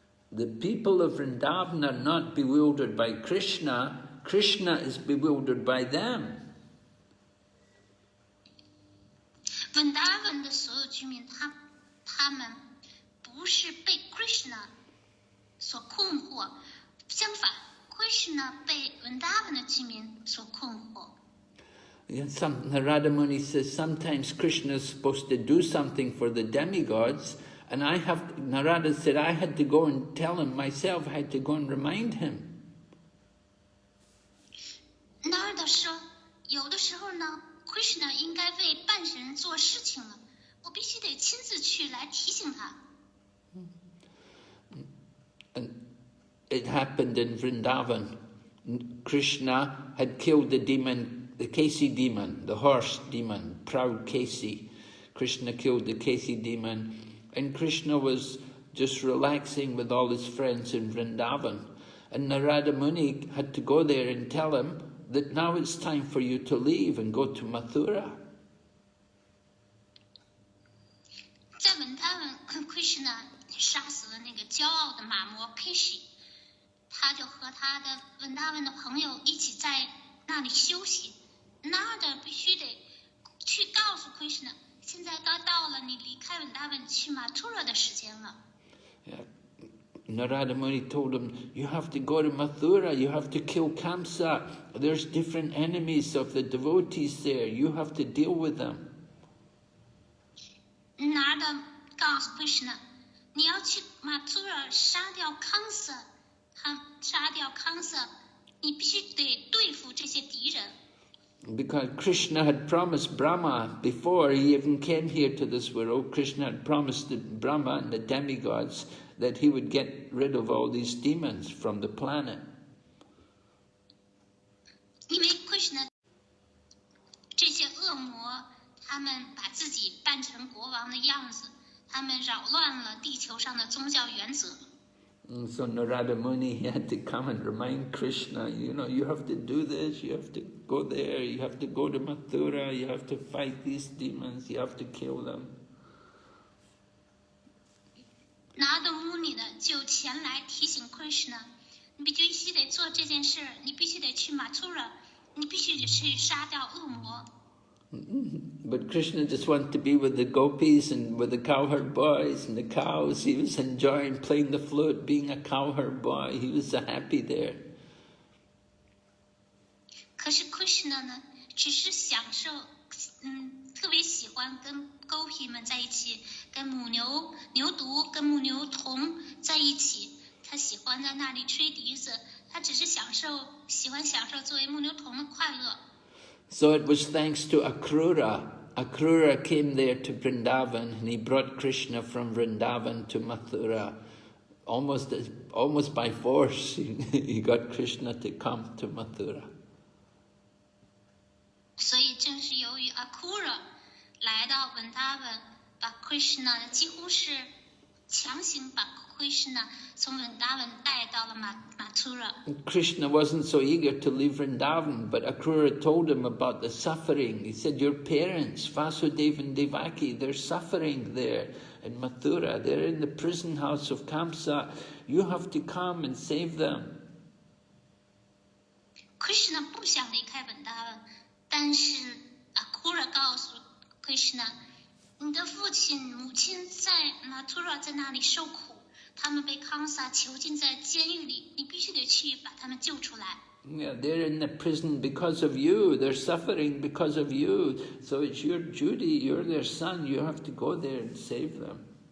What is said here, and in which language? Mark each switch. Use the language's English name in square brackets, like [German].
[English] The people of Vrindavan are not bewildered by Krishna, Krishna is bewildered by them. [Chinese] Vrindavan 的所有居民，他们不是被 Krishna 所困惑，相反 ，Krishna 被 Vrindavan 的居民所困惑。 [English] Narada Muni says sometimes Krishna is supposed to do something for the demigods, And Narada said, I had to go and tell him myself, I had to go and remind him. [Chinese] Narada 说，有的时候呢 ，Krishna 应该为半神做事情了，我必须得亲自去来提醒他。 [English] And it happened in Vrindavan. Krishna had killed the demon, the Kesi demon, the horse demon, proud Kesi. Krishna killed the Kesi demon, and Krishna was just relaxing with all his friends in Vrindavan. And Narada Muni had to go there and tell him that now it's time for you to leave and go to Mathura. [Chinese] 在文达文 ，Krishna 杀死了那个骄傲的马魔 Keshi， 他就和他的文达文的朋友一起在那里休息。 Narada 必须得去告诉 Krishna， 现在该到了你离开文达文去马图拉的时间了。 [English] Yeah. Narada Muni told him, you have to go to Mathura, you have to kill Kamsa. There's different enemies of the devotees there. You have to deal with them. [Chinese] Narada 告诉 Krishna， 你要去马图拉杀掉康萨，杀掉康萨，你必须得对付这些敌人。 [English] Because Krishna had promised Brahma, before he even came here to this world, Krishna had promised Brahma and the demigods that he would get rid of all these demons from the planet. [Chinese] 因为 Krishna 这些恶魔，他们把自己扮成国王的样子，他们扰乱了地球上的宗教原则。 [English] And so Narada Muni, he had to come and remind Krishna, you know, you have to do this, you have to go there, you have to go to Mathura, you have to fight these demons, you have to kill them. [Chinese] Narada Muni 呢，就前来提醒 Krishna， 你必须得做这件事，你必须得去马图拉，你必须得去杀掉恶魔。 [English] But Krishna just wanted to be with the gopis and with the cowherd boys and the cows. He was enjoying playing the flute, being a cowherd boy. He was so happy there. [Chinese] 可是 Krishna 呢，只是享受，特别喜欢跟 gopi 们在一起，跟母牛、牛犊、跟母牛童在一起。他喜欢在那里吹笛子，他只是喜欢享受作为母牛童的快乐。 [English] So it was thanks to Akrura. Akrura came there to Vrindavan and he brought Krishna from Vrindavan to Mathura. Almost by force, he got Krishna to come to Mathura. [Chinese] 所以正是由于 Akrura 来到文达文，把 Krishna 几乎是强行把 Krishna 从文达文带到了马图拉。 [English] Krishna wasn't so eager to leave Vrindavan, but Akrura told him about the suffering. He said, your parents, Vasudeva and Devaki, they're suffering there in Mathura. They're in the prison house of Kamsa. You have to come and save them. [Chinese] Krishna 不想离开文达文，但是 Akrura 告诉 Krishna， 你的父亲、母亲在马图拉在那里受苦。他们被康萨囚禁在监狱里，你必须得去把他们救出来。 [English] Yeah, they're in the prison because of you. They're suffering because of you. So it's your duty. You're their son. You have to go there and save them.